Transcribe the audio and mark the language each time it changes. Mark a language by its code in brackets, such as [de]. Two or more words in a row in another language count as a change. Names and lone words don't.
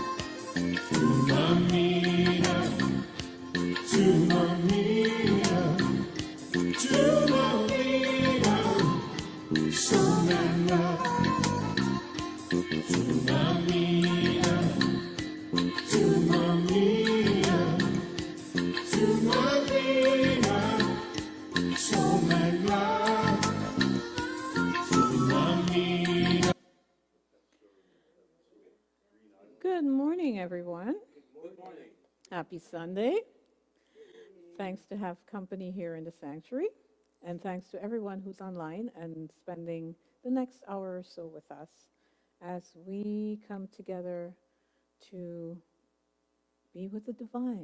[en] Tumamina, Tumamina, Tumamina, Soul Man Love. Tumamina, Tumamina, Tumamina, Soul Man Love. Tumamina. Good morning, everyone. Happy Sunday. Thanks to have company here in the sanctuary, and thanks to everyone who's online and spending the next hour or so with us as we come together to be with the divine.